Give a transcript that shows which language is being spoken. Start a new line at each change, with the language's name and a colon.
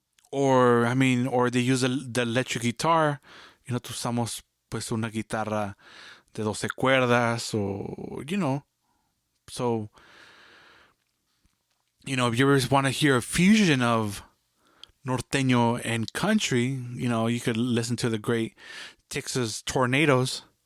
English: Or they use the electric guitar.
Spanish: Usamos pues una guitarra de 12 cuerdas,
English: or so. If you ever want to hear a fusion of norteño and country, you could listen to the great Texas Tornadoes.